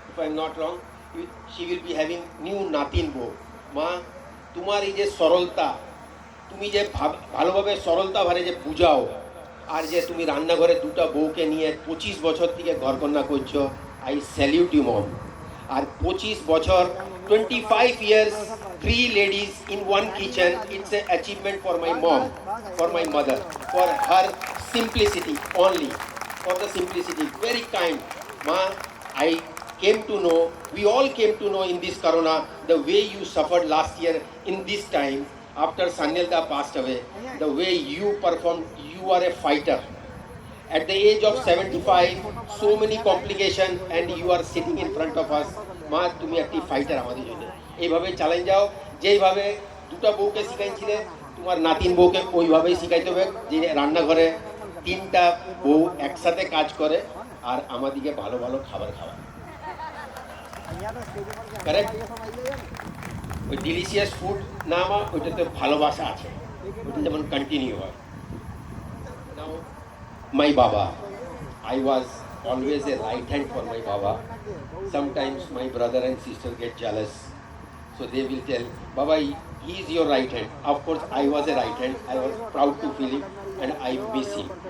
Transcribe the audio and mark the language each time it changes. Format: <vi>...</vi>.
<en>If I am not wrong, she will be having new Natin Bo.</en> <bn>Ma,</bn> <hi>तुम्हारी जे सरलता,</hi> <bn>তুমি যে ভালোভাবে সরলতা ভরে যে বুঝাও, আর যে তুমি রান্নাঘরে দুটো বউকে নিয়ে 25 বছর থেকে ঘরকন্যা করছো,</bn> <en>I salute you mom.</en> <bn>আর 25 বছর,</bn> <en>25 years, 3 ladies in one kitchen, it's an achievement for my mom, for my mother, for her simplicity only. for the simplicity, very kind. Ma, I came to know, we all came to know in this Corona, the way you suffered last year in this time, after Sanyalda passed away, the way you performed, you are a fighter. At the age of 75, so many complications, and you are sitting in front of us.</en> <bn>মা তুমি একটি fighter আমাদের জন্য, এইভাবে চালিয়ে যাও। যেইভাবে দুটো বউকে শিখাইছিলে, তোমার নাতিন বউকে ওইভাবেই শিখাইতে হবে, যে রান্নাঘরে তিনটা বউ একসাথে কাজ করে আর আমাদেরকে ভালো ভালো খাবার খাওয়া। কারেক্ট? ওই ডিলিশিয়াস ফুড না মা, ওইটাতে ভালোবাসা আছে, ওইটা যেমন কন্টিনিউ হয়।</bn> <en>Now my Baba, I was always a right hand for my Baba. Sometimes my brother and sister get jealous, so they will tell, Baba, he is your right hand. Of course, I was a right hand. I was proud to feel him, and I miss him.</en>